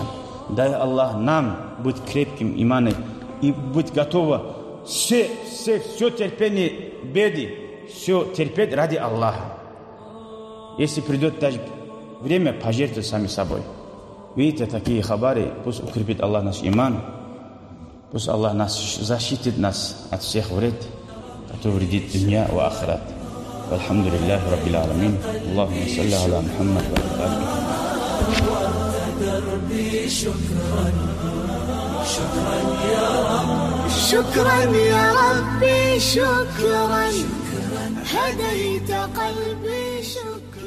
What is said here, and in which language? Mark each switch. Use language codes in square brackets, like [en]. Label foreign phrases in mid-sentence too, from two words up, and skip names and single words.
[ru] Дай Аллах нам быть крепким иманом и быть готовым все терпение, беды, все терпеть ради Аллаха. Если придет даже время, пожертвовать сами собой. Видите, такие хабары, пусть укрепит Аллах наш иман, пусть Аллах нас защитит нас от всех вред, который вредит дунья и ахират. [ar] والحمد لله رب العالمين اللهم صل على محمد وعلى آله دربي شكرا يا ربي شكرا هديت قلبي شكرا